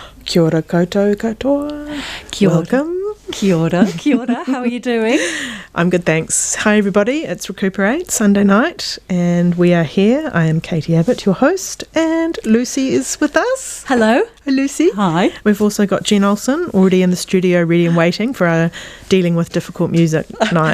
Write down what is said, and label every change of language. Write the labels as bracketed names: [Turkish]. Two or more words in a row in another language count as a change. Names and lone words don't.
[Māori] Kia ora koutou katoa. Kia ora. [English] Welcome. [Māori] Kia ora. Kia ora. [English] How are you doing? I'm good, thanks. Hi, everybody. It's ReCooper8, Sunday night, and we are here. I am Katie Abbott, your host, and Lucy is with us. Hello. Hi, Lucy. Hi. We've also got Jen Olsen already in the studio, ready and waiting for our dealing with difficult music night.